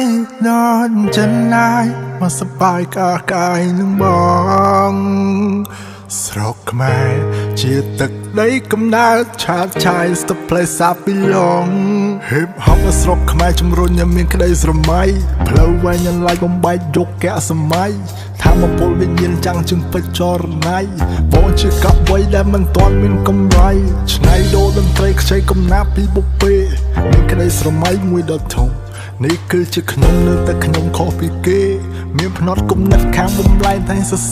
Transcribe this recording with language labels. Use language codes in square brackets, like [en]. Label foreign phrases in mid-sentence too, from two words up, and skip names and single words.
[km] ននចិនណាយមកសបាយកាយនឹងបងស្រុកខ្មែរជាទឹកដីកំណើតឆាតឆាយ [en] the place I belong hip hop [km] នៅស្រុកខ្មែរជំរុញឲ្យមានក្តីស្រមៃផ្លូវវែងញ៉ាំបំបែក យុគសម័យថាមពលវិញ្ញាណចាំងជើងពេជ្រចរណៃបងជាកវ័យដែលមិនទាន់មានកម្រៃឆ្នៃដូរតន្ត្រីខ្ចីកំណាប់ពីបុព្វេមានក្តី ស្រមៃមួយដ៏ធំនេះគឺជាខ្ញុំនៅតែខ្ញុំខុសពីគេមានផ្នត់គំនិតខាងបំលែងតែសរ